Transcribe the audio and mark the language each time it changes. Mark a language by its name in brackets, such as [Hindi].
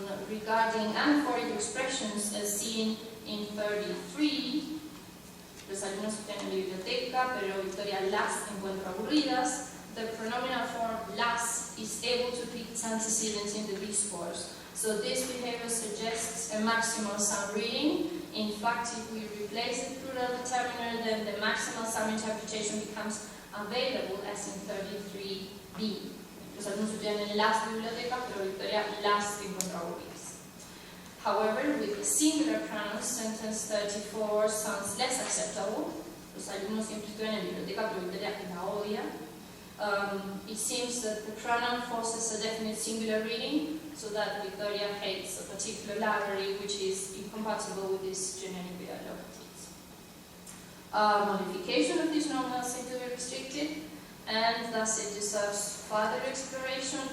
[English] Regarding anaphoric expressions, as seen in 33, [Spanish] los alumnos estudian en biblioteca, pero Victoria las encuentra aburridas. [English] The pronominal form las is able to pick its antecedents in the discourse. So this behavior suggests a maximal sum reading. In fact, if we replace the plural determiner, then the maximal sum interpretation becomes available as in 33b. [Spanish] Los alumnos estudian en las bibliotecas, pero Victoria las encuentra aburridas. [English] However, with the singular pronouns, sentence 34 sounds less acceptable. [Spanish] Los alumnos siempre estudian en biblioteca, pero Victoria la odia. [English] It seems that the pronoun forces a definite singular reading, so that Victoria hates a particular library which is incompatible with this generic locatives. Modification of these nominals seem to be restricted, and thus it deserves further exploration.